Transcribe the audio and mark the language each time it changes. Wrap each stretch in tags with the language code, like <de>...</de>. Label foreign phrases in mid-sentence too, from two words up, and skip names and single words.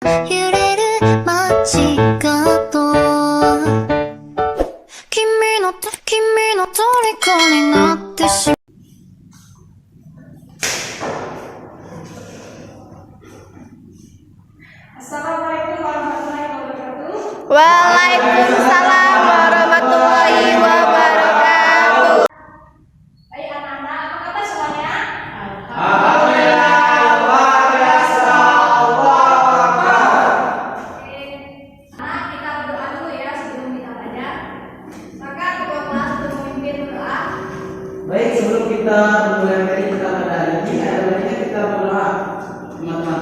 <ja>揺れる街角君の虜になってしまう</ja> <ar>السلام عليكم ورحمة الله وبركاته. وعليكم السلام ورحمة الله وبركاته.</ar> <id>Baik anak-anak, apa kabar semuanya? Alhamdulillah, luar biasa,</id> <ar>الله أكبر.</ar> <id>Oke, nah kita berdoa dulu ya sebelum kita belajar. Maka ketua kelas untuk memimpin berdoa. Baik, sebelum kita memulai materi kita pada hari ini, ada baiknya kita berdoa, teman-teman.</id>